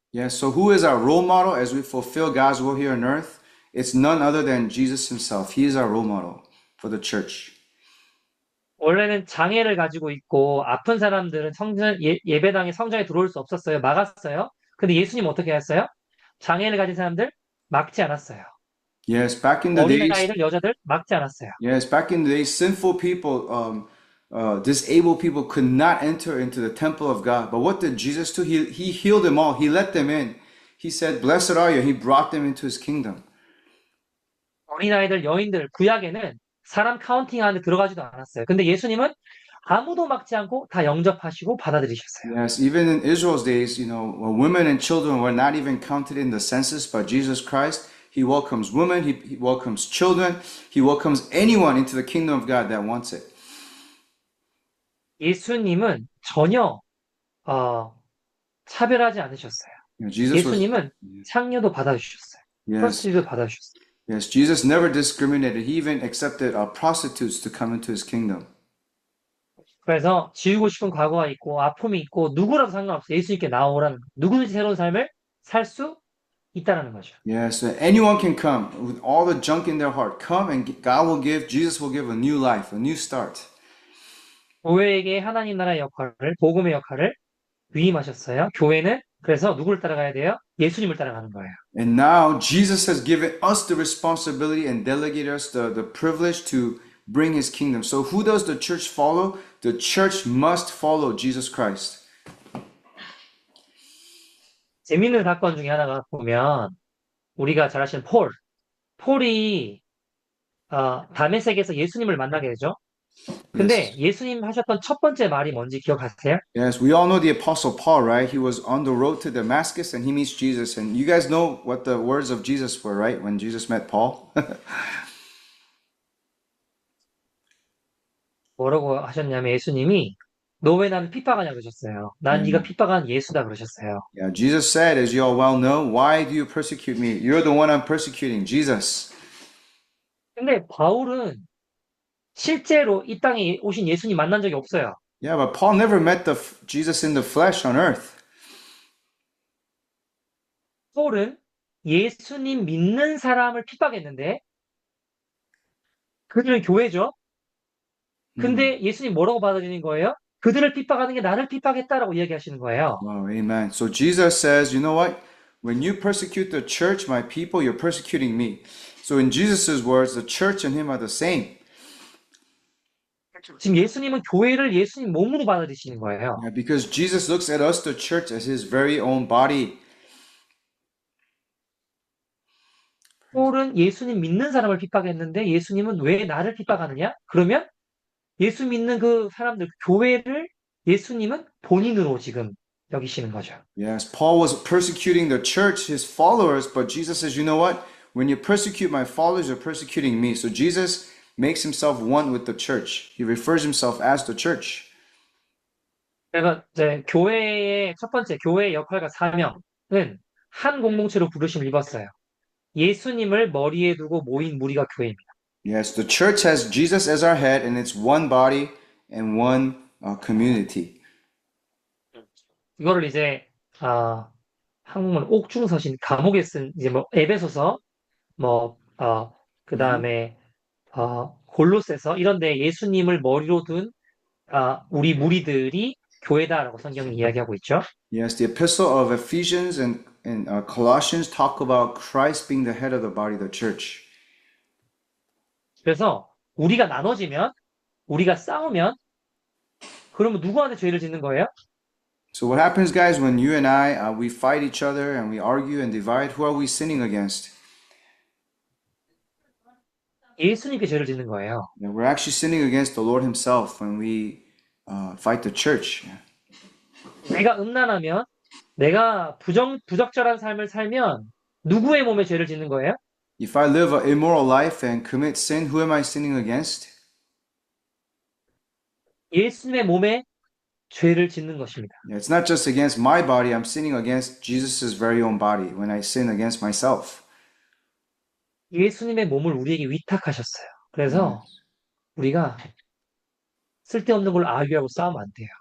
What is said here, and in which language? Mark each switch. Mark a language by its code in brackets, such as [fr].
[en] Yes, so who is our role model as we fulfill God's will here on earth? it's none other than Jesus himself. He is our role model for the church. [ko] 원래는 장애를 가지고 있고 아픈 사람들은 예배당에 성장에 들어올 수 없었어요. 막았어요. 근데 예수님 어떻게 했어요? 장애를 가진 사람들 막지 않았어요. [en] Yes, back in the days, [ko] 어린아이들, 여자들 막지 않았어요. [en] yes, back in the days, sinful people, disabled people could not enter into the temple of God. But what did Jesus do? He healed them all. He let them in. He said, "Blessed are you." He brought them into his kingdom. [ko] 어린아이들, 여인들, 구약에는 사람 카운팅 안에 들어가지도 않았어요. 근데 예수님은 아무도 막지 않고 다 영접하시고 받아들이셨어요. [en] Yes, even in Israel's days, women and children were not even counted in the census by Jesus Christ. He welcomes women, he welcomes children, he welcomes anyone into the kingdom of God that wants it. [ko] 예수님은 전혀 차별하지 않으셨어요. [en] Jesus was, [ko] 예수님은 창녀도 받아주셨어요. [en] yes, [ko] 프로스티도 받아주셨어요. [en] yes, Jesus never discriminated. He even accepted prostitutes to come into his kingdom. [ko] 그래서 지우고 싶은 과거가 있고 아픔이 있고 누구라도 상관없어요. 예수님께 나오라는 거예요. 누구든지 새로운 삶을 살 수 있다라는 거죠. [en] Yes, anyone can come with all the junk in their heart. Come and Jesus will give a new life, a new start. [ko] 교회에게 하나님 나라의 역할을, 복음의 역할을 위임하셨어요. 교회는 그래서 누구를 따라가야 돼요? 예수님을 따라가는 거예요. [en] And now Jesus has given us the responsibility and delegated us the privilege to bring his kingdom. So who does the church follow? The church must follow Jesus Christ. [ko] 재밌는 사건 중에 하나가 보면 우리가 잘 아시는 폴이 다메섹에서 예수님을 만나게 되죠. 근데 예수님 하셨던 첫 번째 말이 뭔지 기억하세요? [en] Yes, we all know the apostle Paul, right? He was on the road to Damascus and he meets Jesus. And you guys know what the words of Jesus were, right? When Jesus met Paul? [ko] 뭐라고 하셨냐면 예수님이 너 왜 나를 핍박하냐 그러셨어요. 난 네가 핍박한 예수다 그러셨어요. [en] Yeah, Jesus said, as you all well know, why do you persecute me? You're the one I'm persecuting, Jesus. [ko] 근데 바울은 실제로 이 땅에 오신 예수님 만난 적이 없어요. [en] Yeah, but Paul never met Jesus in the flesh on earth. [ko] 바울은 예수님 믿는 사람을 핍박했는데 그들은 교회죠. 근데 예수님 뭐라고 받아들이는 거예요? 그들을 핍박하는 게 나를 핍박했다라고 이야기하시는 거예요. [en] Wow, amen. So Jesus says, you know what? When you persecute the church, my people, you're persecuting me. So in Jesus' words, the church and him are the same. [ko] 지금 예수님은 교회를 예수님 몸으로 받아들이시는 거예요. [en] Yeah, because Jesus looks at us, the church, as his very own body. [ko] 바울은 예수님 믿는 사람을 핍박했는데 예수님은 왜 나를 핍박하느냐? 그러면 예수 믿는 그 사람들, 교회를 예수님은 본인으로 지금 여기시는 거죠. [en] Yes, Paul was persecuting the church, his followers, but Jesus says, you know what? When you persecute my followers, you're persecuting me. So Jesus makes himself one with the church. He refers himself as the church. [ko] 그래서 이제 교회의 첫 번째 교회의 역할과 사명은 한 공동체로 부르심을 입었어요. 예수님을 머리에 두고 모인 무리가 교회입니다. [en] Yes, the church has Jesus as our head, and it's one body and one community. [ko] 이거를 이제 한국말 옥중서신 감옥에 쓴 이제 뭐 에베소서 그 다음에 골로새서 이런데 예수님을 머리로 둔 우리 무리들이 교회다라고 성경이 이야기하고 있죠. [en] Yes, the epistle of Ephesians and Colossians talk about Christ being the head of the body, the church. [ko] 그래서 우리가 나눠지면 우리가 싸우면 그러면 누구한테 죄를 짓는 거예요? [en] So what happens, guys, when you and I we fight each other and we argue and divide? Who are we sinning against? [ko] 예수님께 죄를 짓는 거예요. [en] Yeah, we're actually sinning against the Lord Himself when we fight the church. [ko] 내가 음란하면 내가 부적절한 삶을 살면 누구의 몸에 죄를 짓는 거예요? [en] If I live an immoral life and commit sin, who am I sinning against? [ko] 예수님의 몸에 죄를 짓는 것입니다. [en] Yeah, it's not just against my body, I'm sinning against Jesus' very own body when I sin against myself. [ko] 예수님의 몸을 우리에게 위탁하셨어요. 그래서 우리가 쓸데없는 걸 아유하고 싸우면 안 돼요.